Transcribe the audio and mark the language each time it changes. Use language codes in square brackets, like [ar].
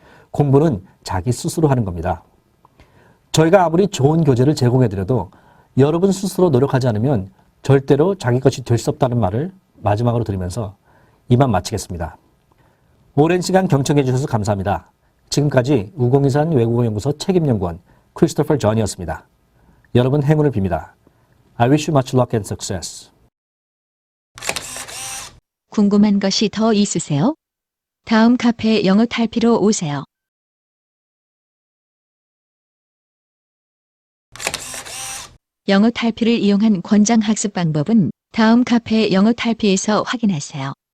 [ko] 공부는 자기 스스로 하는 겁니다. 저희가 아무리 좋은 교재를 제공해드려도 여러분 스스로 노력하지 않으면 절대로 자기 것이 될 수 없다는 말을 마지막으로 드리면서 이만 마치겠습니다. 오랜 시간 경청해 주셔서 감사합니다. 지금까지 우공이산 외국어연구소 책임연구원 크리스토퍼 존이었습니다. 여러분 행운을 빕니다. [en] I wish you much luck and success. [ko] 궁금한 것이 더 있으세요? 다음 카페 영어 탈피로 오세요. 영어 탈피를 이용한 권장 학습 방법은 다음 카페 영어 탈피에서 확인하세요.